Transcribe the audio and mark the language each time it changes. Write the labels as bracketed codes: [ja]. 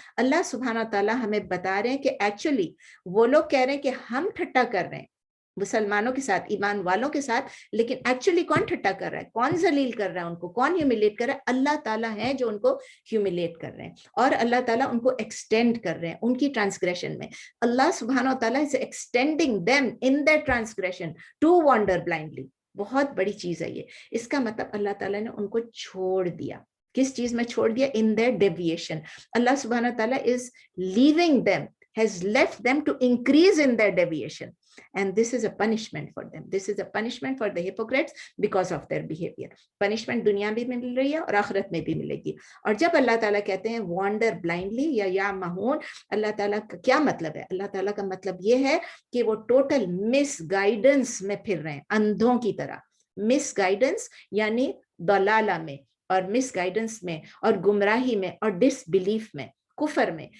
[ur] اللہ سبحانہ تعالیٰ ہمیں بتا رہے ہیں کہ ایکچولی وہ لوگ کہہ رہے ہیں کہ ہم ٹھٹا کر رہے ہیں مسلمانوں کے ساتھ, ایمان والوں کے ساتھ, لیکن ایکچولی کون ٹھٹا کر رہا ہے, کون ذلیل کر رہا ہے ان کو, کون ہیوملیٹ کر رہا ہے؟ اللہ تعالیٰ ہے جو ان کو ہیوملیٹ کر رہے ہیں, اور اللہ تعالیٰ ان کو ایکسٹینڈ کر رہے ہیں ان کی ٹرانسگریشن میں. [en] اللہ سبحانہ تعالیٰ is extending them in their transgression to wander blindly. [ur] بہت بڑی چیز ہے یہ. اس کا مطلب اللہ تعالیٰ نے ان کو چھوڑ دیا. کس چیز میں چھوڑ دیا؟ [en] in their deviation. اللہ سبحانہ تعالیٰ is leaving them, has left them to increase in their deviation, and this is a punishment for them. This is a punishment for the hypocrites because of their behavior. [ur] punishment دنیا بھی مل رہی ہے اور آخرت میں بھی ملے گی. اور جب اللہ تعالیٰ کہتے ہیں [en] wander blindly [ur] یا مہون, اللہ تعالیٰ کا کیا مطلب ہے؟ اللہ تعالیٰ کا مطلب یہ ہے کہ وہ ٹوٹل مس گائیڈنس میں پھر رہے ہیں, اندھوں کی طرح. مس گائیڈنس یعنی ضلالہ میں, اور مس گائیڈنس میں, اور گمراہی میں, اور ڈس بلیف میں, کفر میں.